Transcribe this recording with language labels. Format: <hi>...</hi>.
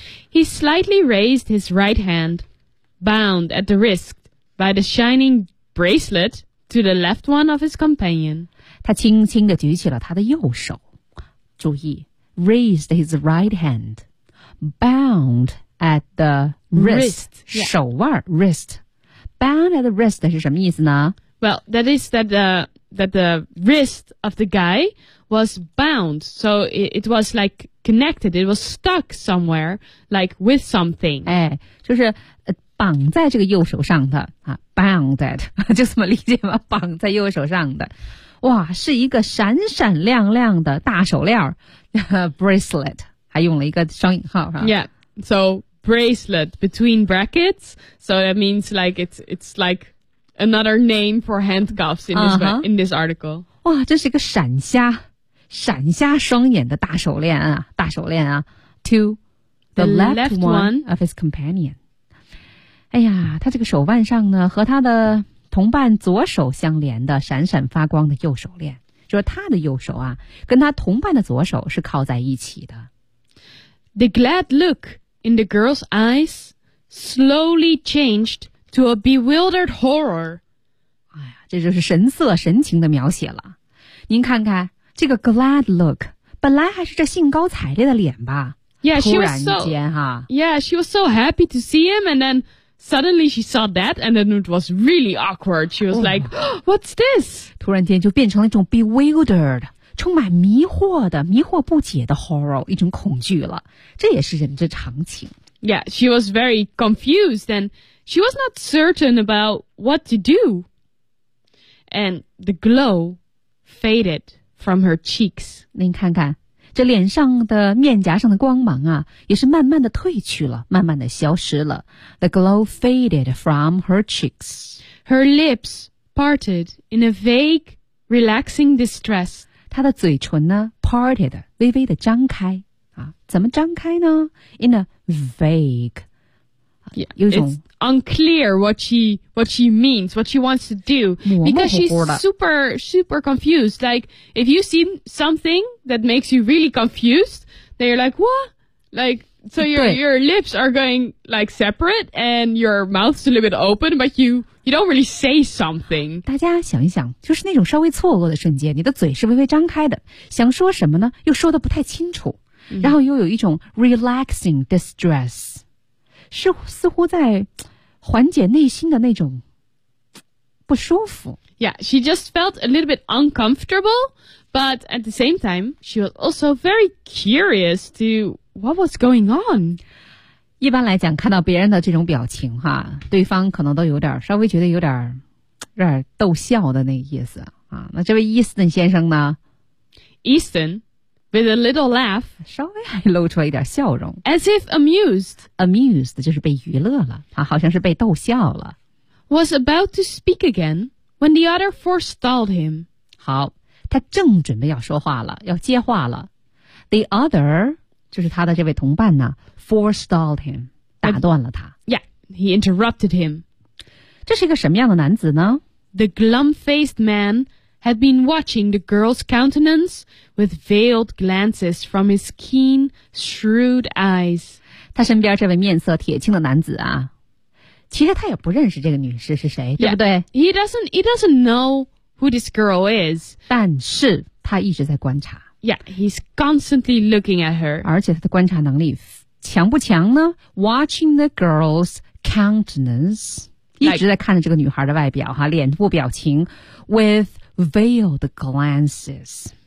<en>He slightly raised his right hand, bound at the wrist, by the shining bracelet to the left one of his companion.</en> <zh>他轻轻地举起了他的右手。注意</zh> <en>raised his right hand, bound at the wrist,</en> <zh>手腕 wrist.</zh> <en>Bound at the wrist</en> <zh>是什么意思呢？</zh> <en>Well, that is that the wrist of the guy was bound, so it was like connected, it was stuck somewhere, like with something.</en> <zh>哎，就是绑在这个右手上的啊 ，bound at， 就这么理解吗？绑在右手上的，哇，是一个闪闪亮亮的大手链bracelet， 还用了一个双引号哈。</zh> <en>Yeah, so bracelet between brackets, so that means like it's like. Another name for handcuffs in this,、uh-huh. in this article.</en> <zh>哇，这是一个闪瞎，闪瞎双眼的大手链啊，大手链啊。</zh> <en>To the left one of his companion.</en> <zh>哎呀，他这个手腕上呢，和他的同伴左手相连的闪闪发光的右手链，就是他的右手啊，跟他同伴的左手是靠在一起的。</zh> <en>The glad look in the girl's eyes slowly changed. To a bewildered horror.</en> <zh>哎呀，这就是神色神情的描写了。您看看这个 glad look， 本来还是这兴高采烈的脸吧。</zh> <en>Yeah,</en> <zh>突然间哈。</zh> <en>Yeah, she was so happy to see him, and then suddenly she saw that, and then it was really awkward. She was like,、oh, what's this?</en> <zh>突然间就变成了一种 bewildered， 充满迷惑的、迷惑不解的 horror， 一种恐惧了。这也是人之常情。</zh> <en>Yeah, she was very confused and she was not certain about what to do. And the glow faded from her cheeks.</en> <zh>您看看，这脸上的面颊上的光芒啊，也是慢慢的褪去了，慢慢的消失了。</zh> <en>The glow faded from her cheeks. Her lips parted in a vague, relaxing distress.</en> <zh>她的嘴唇呢 ，parted， 微微的张开。怎么张开呢 ？</zh> <en>In a vague, yeah,</en> <zh>有一种</zh> <en>it's unclear what she means, what she wants to do, because she's super super confused. Like if you see something that makes you really confused, then you're like what? Like so your lips are going like separate and your mouth's a little bit open, but you don't really say something.</en> <zh>大家想一想，就是那种稍微错愕的瞬间，你的嘴是微微张开的，想说什么呢？又说的不太清楚。Mm-hmm. 然后又有一种</zh> <en>relaxing distress，</en> <zh>是似乎在缓解内心的那种不舒服。</zh> <en>Yeah, she just felt a little bit uncomfortable, but at the same time, she was also very curious to what was going on.</en> <zh>一般来讲，看到别人的这种表情哈，对方可能都有点稍微觉得有点让人逗笑的那个意思啊。那这位 Easton 先生呢</zh> <en>？Easton。 With a little laugh,</en> <zh>稍微还露出了一点笑容</zh> <en>as if amused.</en> <zh>Amused 就是被娱乐了，好像是被逗笑了。</zh> <en>Was about to speak again when the other forestalled him.</en> <zh>好，他正准备要说话了，要接话了。 The other 就是他的这位同伴呢</zh> <en>forestalled him,</en> <zh>打断了他。</zh> <en>Yeah, he interrupted him.</en> <zh>这是一个什么样的男子呢</zh> <en>？The glum-faced man. Had been watching the girl's countenance with veiled glances from his keen, shrewd eyes.</en> <zh>他身边这位面色铁青的男子啊，其实他也不认识这个女士是谁，</zh> <en>yeah.</en> <zh>对不对</zh> <en>？He doesn't know who this girl is.</en> <zh>但是他一直在观察。</zh> <en>Yeah, he's constantly looking at her.</en> <zh>而且他的观察能力强不强呢 ？</zh> <en>Watching the girl's countenance, like,</en> <zh>一直在看着这个女孩的外表哈，脸部表情</zh> <en>with veiled glances.</en>